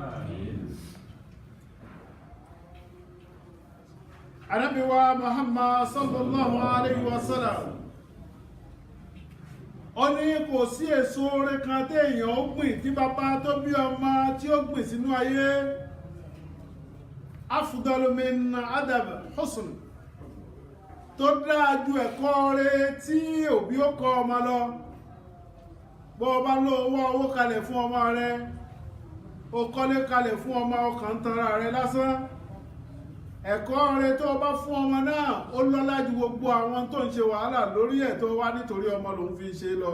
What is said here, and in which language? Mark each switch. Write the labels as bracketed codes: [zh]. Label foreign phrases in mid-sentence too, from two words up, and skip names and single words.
[yo] Ànábì wa Muhammad [ar] صلى الله عليه وسلم, [yo] ó ní kò sí èso oore kan tí èèyàn ó gbìn tí bàbá tó bí ọmọ tí ó gbìn sínú ayé. [ar] أفضل من أدب حسن, [yo] tó dáa ju ẹ̀kọ́ rẹ̀ tí òbí ó kọ́ ọmọ lọ. Bó o bá lọ owó kalẹ̀ fún ọmọ rẹ, o kọ́lé kalẹ̀ fún ọmọ, ọkàn tanra rẹ lásán. Ẹ̀kọ́ rẹ tó bá fún ọmọ náà ó lọ́lá ju gbogbo àwọn tó ń ṣe wàhálà lórí ẹ̀ tó wá nítorí ọmọ lòun fi ṣe lọ.